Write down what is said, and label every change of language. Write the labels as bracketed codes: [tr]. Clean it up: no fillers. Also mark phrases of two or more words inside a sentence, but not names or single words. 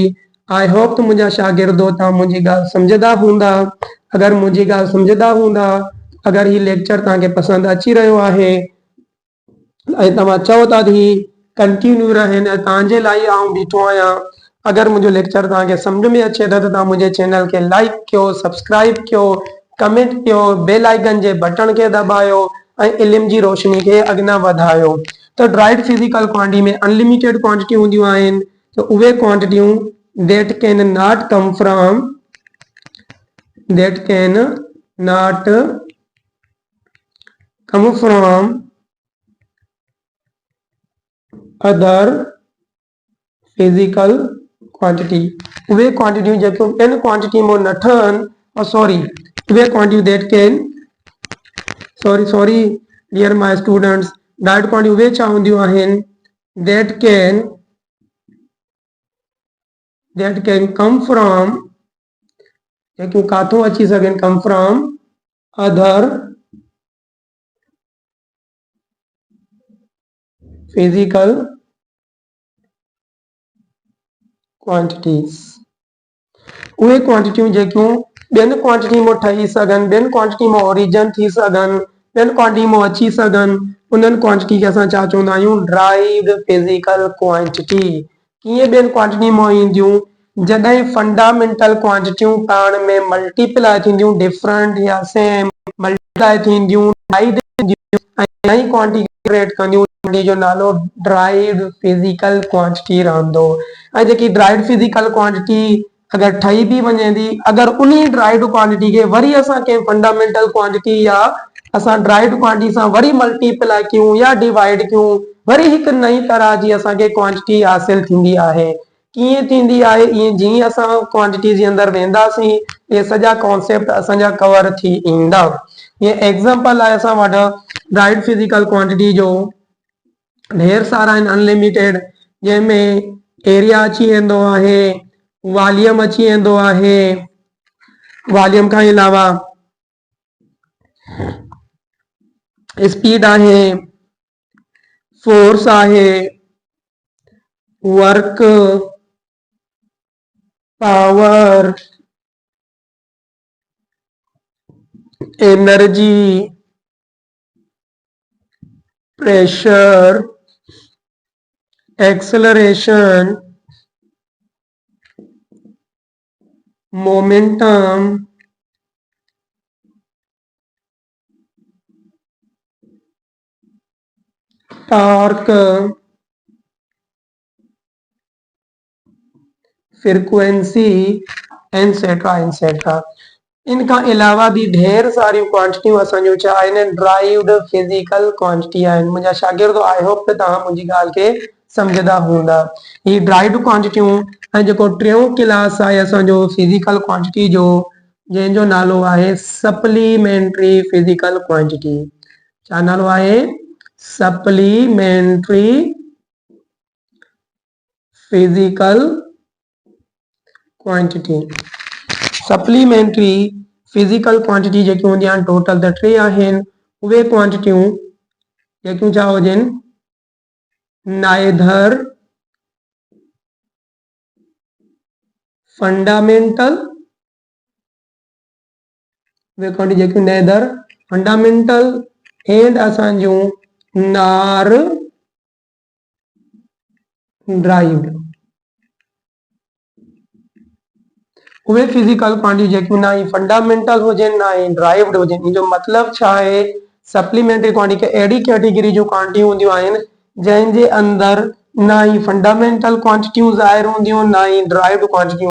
[en] I hope [sd] त मुंहिंजा शागिर्दो तव्हां मुंहिंजी ॻाल्हि सम्झंदा हूंदा। अगरि मुंहिंजी ॻाल्हि सम्झंदा हूंदा, अगरि हीउ लेक्चर तव्हांखे पसंदि अची रहियो आहे ऐं तव्हां चओ था त ही कंटिन्यू रहनि ऐं तव्हांजे लाइ आउं बीठो आहियां, अगरि मुंहिंजो लेक्चर तव्हांखे सम्झ में अचे त तव्हां मुंहिंजे चैनल खे लाइक कयो, सब्सक्राइब कयो, कमेंट कयो, [en] bell icon [sd] जे बटन खे दबायो ऐं इल्म जी रोशनी खे अॻियां वधायो। त [en] derived physical quantity [sd] में [en] unlimited quantity [sd] हूंदियूं आहिनि, त उहे क्वांटिटियूं [en] that cannot come from other physical quantity। [sd] उहे क्वांटिटियूं जेकियूं इन क्वांटिटी में न ठहनि, सॉरी उहे क्वांटिटियूं [en] that can, sorry dear my students, derived quantity [sd] उहे छा हूंदियूं आहिनि [en] that can come from, [sd] जेकियूं काथों अची सघनि, [en] come from other physical quantities। [sd] उहे क्वांटिटियूं जेकियूं ॿियनि क्वांटिटी में ठही सघनि, ॿियनि क्वांटिटी में ओरिजिन थी सघनि, ॿियनि क्वांटिटी में अची सघनि, उन्हनि क्वांटिटी खे असां छा चवंदा आहियूं, [en] derived physical quantity. [sd] कीअं ॿियनि क्वांटिटी में ईंदियूं, जॾहिं फंडामेंटल क्वांटिटियूं पाण में मल्टीप्लाई थींदियूं, डिफरेंट या सेम मल्टीप्लाई थींदियूं, नई [en] quantity create [sd] कंदियूं, जो नालो [en] derived physical quantity [sd] रहंदो। ऐं जेकी [en] derived physical quantity [sd] अगरि ठही बि वञे थी, अगरि उन्ही [en] derived quantity [sd] खे वरी असां कंहिं [en] fundamental quantity [sd] या असां [en] derived quantity [sd] सां वरी मल्टीप्लाई कयूं या डिवाइड कयूं, वरी हिकु नई तरह जी असांखे क्वांटिटी हासिल थींदी आहे। कीअं थींदी आहे, ईअं जीअं असां क्वांटिटी जे अंदरि वेंदासीं, इहे सॼा कॉन्सेप्ट असांजा कवर थी ईंदा। ये एग्जांपल आहे असां वटि [en] derived physical quantity [sd] जो [hi] ढेर सारा [sd] आहिनि अनलिमिटेड, जंहिंमें एरिया अची वेंदो आहे, वॉल्यूम अची वेंदो आहे, वॉल्यूम खां अलावा स्पीड आहे, फोर्स आहे, [en] work, power, energy, pressure, acceleration, momentum, torque, frequency, etcetera etcetera. [hi] इनका अलावा भी ढेर सारी [sd] क्वांटिटियूं असांजूं छा आहिनि, [en] derived physical quantity [sd] आहिनि। मुंहिंजा शागिर्दो [en] I hope [sd] त तव्हां मुंहिंजी ॻाल्हि खे सम्झंदा हूंदा। ही ड्राइव्ड क्वांटिटियूं ऐं जेको टियों क्लास आहे असांजो [en] physical quantity [sd] जो, जंहिंजो नालो आहे [en] supplementary physical quantity. [sd] छा नालो आहे, [en] supplementary physical quantity. supplementary physical quantity [sd] जेकी हूंदी आहिनि, टोटल त 3 आहिनि। उहे क्वांटिटियूं जेकियूं छा हुजनि, [en] neither fundamental, [sd] उहे क्वांटिटी जेकियूं [en] neither fundamental [sd] एंड असांजूं नार ड्राइव्ड। उहे [en] physical quantity [sd] जेकी ना ही फंडामेंटल हुजनि ना ही ड्राइव्ड हुजनि। इन जो मतलब छा आहे, [en] supplementary quantity [sd] अहिड़ी कैटेगरी जूं क्वांटिटी हूंदियूं आहिनि जंहिंजे अंदर ना ही फंडामेंटल क्वांटिटियूं ज़ाहिर हूंदियूं ना ही ड्राइव्ड क्वांटिटियूं।